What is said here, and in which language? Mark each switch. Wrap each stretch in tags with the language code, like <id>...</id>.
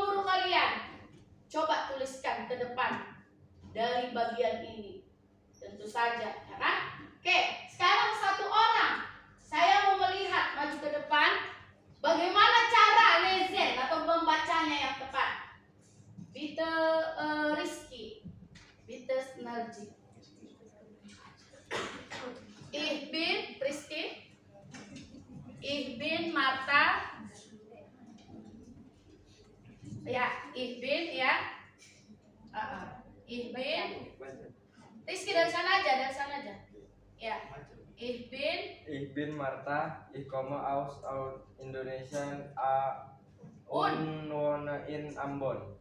<id>kalian coba tuliskan ke depan dari bagian ini. Tentu saja, ya kan? Oke, sekarang satu orang. Saya mau melihat maju ke depan. Bagaimana cara lesen atau membacanya yang tepat?</id> <de>Bitte Rizky, bitte Snarji. Ich bin Rizky. Ich bin Marta. Ya, ich bin ya. Ich bin.</de> <id>Rizky dari sana aja, dari sana aja.</id> <de>Ya. Ich bin Marta, ich komme aus Indonesien, wohne in Ambon.</de>